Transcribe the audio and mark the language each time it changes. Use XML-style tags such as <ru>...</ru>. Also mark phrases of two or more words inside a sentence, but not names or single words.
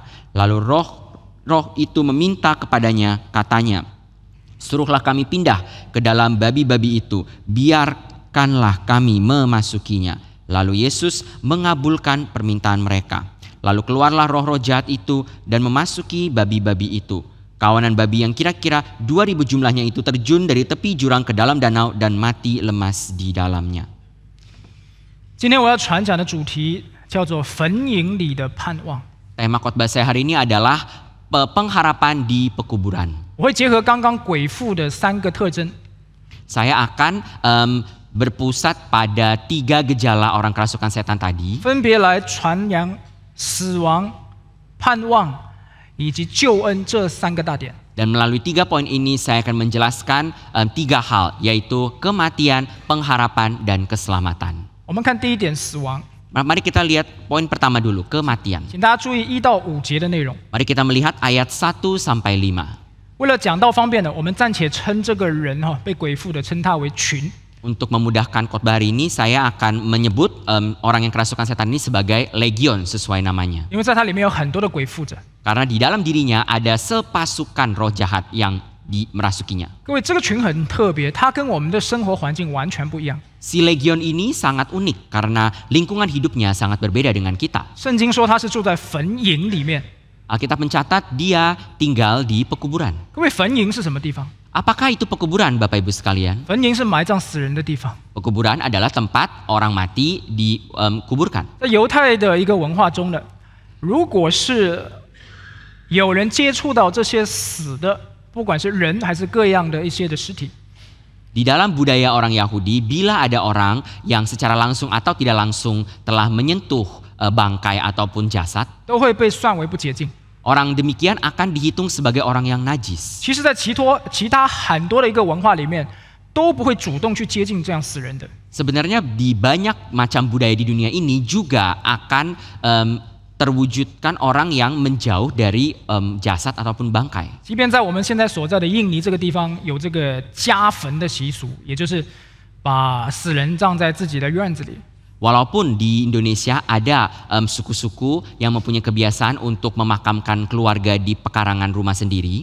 <id>Lalu roh itu meminta kepadanya, katanya, suruhlah kami pindah ke dalam babi-babi itu, biarkanlah kami memasukinya. Lalu Yesus mengabulkan permintaan mereka. Lalu keluarlah roh-roh jahat itu dan memasuki babi-babi itu. Kawanan babi yang kira-kira 2000 jumlahnya itu terjun dari tepi jurang ke dalam danau dan mati lemas di dalamnya.</id> <zh>今天我要传讲的主题叫做坟茔里的盼望。</zh> <id>Tema khotbah saya hari ini adalah pengharapan di pekuburan.</id> <zh>我会结合刚刚鬼附的3个特征，</zh> <id>Saya akan berpusat pada 3 gejala orang kerasukan setan tadi.</id> <zh>分别来传扬死亡、盼望以及救恩这3个大点。</zh> <id>Dan melalui 3 poin ini saya akan menjelaskan 3 hal, yaitu kematian, pengharapan, dan keselamatan.</id> <zh>我们看第一点，死亡。</zh> <id>Mari kita lihat poin pertama dulu, kematian.</id> <zh>请大家注意1到5节的内容。</zh> <id>Mari kita melihat ayat 1-5.</id> <zh>为了讲道方便的，我们暂且称这个人被鬼附的称他为群。</zh> <id>Untuk memudahkan khotbah hari ini, saya akan menyebut orang yang kerasukan setan ini sebagai legion sesuai namanya.</id> <zh>因为在它里面有很多的鬼附着。</zh> <id>Karena di dalam dirinya ada sepasukan roh jahat yang merasukinya.</id> <zh>各位，这个群很特别，它跟我们的生活环境完全不一样。</zh> <id>Si legion ini sangat unik karena lingkungan hidupnya sangat berbeda dengan kita.</id> <zh>圣经说他是住在坟茔里面。</zh> <id>Alkitab mencatat dia tinggal di pekuburan.</id> <zh>各位，坟茔是什么地方？</zh> <id>Apakah itu pekuburan, Bapak Ibu sekalian?</id> <zh>坟茔是埋葬死人的地方。</zh> <id>Pekuburan adalah tempat orang mati dikuburkan.</id> <zh>在犹太的一个文化中呢，如果是有人接触到这些死的，不管是人还是各样的一些的尸体，</zh> <id>Di dalam budaya orang Yahudi, bila ada orang yang secara langsung atau tidak langsung telah menyentuh bangkai ataupun jasad,</id> <zh>都会被算为不洁净。</zh> <id>orang demikian akan dihitung sebagai orang yang najis.</id> <zh>其实，在其他很多的一个文化里面，都不会主动去接近这样死人的。</zh> <id>Sebenarnya di banyak macam budaya di dunia ini juga akan terwujudkan orang yang menjauh dari jasad ataupun bangkai.</id> <zh>即便在我们现在所在的印尼这个地方，有这个家坟的习俗，也就是把死人葬在自己的院子里。</zh> <id>Walaupun di Indonesia ada suku-suku yang mempunyai kebiasaan untuk memakamkan keluarga di pekarangan rumah sendiri,</id>